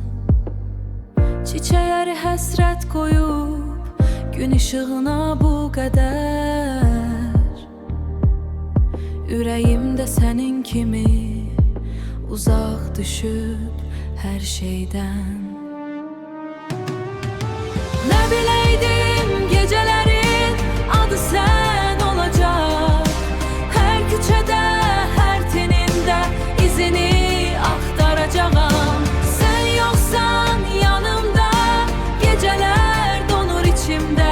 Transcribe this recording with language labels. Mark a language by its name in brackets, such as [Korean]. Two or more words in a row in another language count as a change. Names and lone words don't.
[Azerbaijani] Çiçəkləri həsrət qoyub gün işığına bu qədər. Ürəyimdə sənin kimi uzaq düşüb hər şeydən. [Turkish] Ne bileydim gecelerin adı sen olacak. Her küçede, her teninde izini aktaracağım. Sen yoksan yanımda geceler donur içimde.